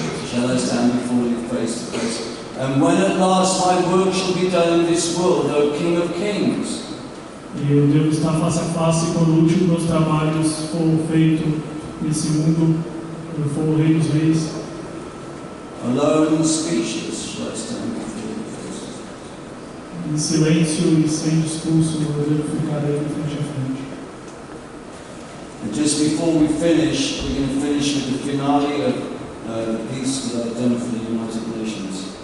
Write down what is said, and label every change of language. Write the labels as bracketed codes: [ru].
[en] Shall I stand before thee face to face? And when at last my work shall be done in this world, O King of Kings. [pt] e eu devo estar face a face quando o último dos meus trabalhos for feito nesse mundo, eu for o Rei dos Reis. [en] Alone and speechless shall I stand before thee face to face. [pt] Em silêncio e sem discurso, eu devo ficar a ele frente a frente. [en] And just before we finish, we're going to finish with the finale of the piece that I've done for the United Nations.